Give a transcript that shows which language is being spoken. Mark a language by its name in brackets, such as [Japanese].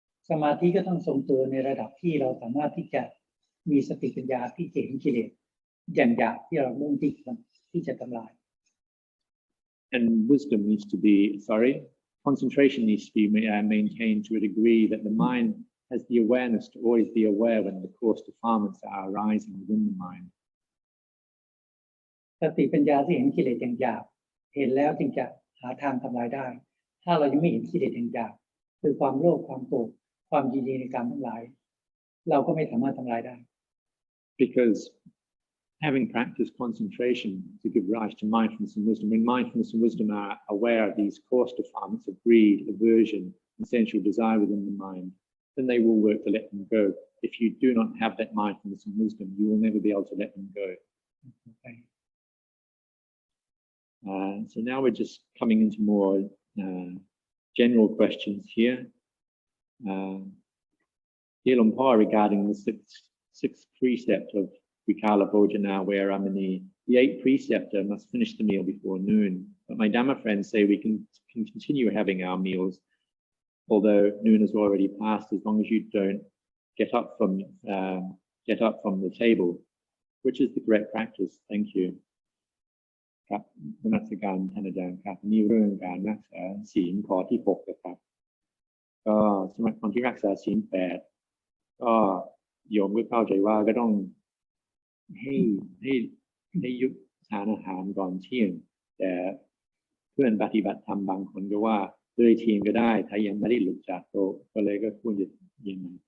[Thai] สมาธิก็ต้องทรงตัวในระดับที่เราสามารถที่จะมีสติปัญญาที่เห็นกิเลสอย่างหยาบที่เรามุ่งที่จะทำลาย [English] And wisdom needs to be, concentration needs to be maintained to a degree that the mind has the awareness to always be aware when the coarse defilements are arising within the mind. [Thai] สติปัญญาที่เห็นกิเลสอย่างหยาบเห็นแล้วจึงจะหาทางทำลายได้ถ้าเรายังไม่เห็นกิเลสอย่างหยาบคือความโลภความโกรธความยินดีในการทั้งหลายเราก็ไม่สามารถทำลายได้ [English] Because having practiced concentration to give rise to mindfulness and wisdom, when mindfulness and wisdom are aware of these coarse defilements of greed, aversion, essential desire within the mind, then they will work to let them go. If you do not have that mindfulness and wisdom, you will never be able to let them go. Okay. So now we're just coming into more general questions here. Here, Luang Por, regarding the sixth precept of Vikala Bhojana Vairamani, the eighth precept must finish the meal before noon. But my Dhamma friends say we can continue having our meals, although noon has already passed, as long as you don't get up from the table, which is the correct practice. Thank you. [Thai] ครับนมัสการท่านอาจารย์ครับนี่เรื่องการรักษาศีลข้อที่6นะครับก็สำหรับคนที่รักษาศีล8ก็โยมก็เข้าใจว่าก็ต้องให้ยุบทานอาหารก่อนเที่ยงแต่เพื่อนปฏิบัติธรรมบางคนก็ว่าเลยเที่ยงก็ได้ถ้ายังไม่ได้หลุดจากโต๊ะก็เลยก็ควรจะยังไง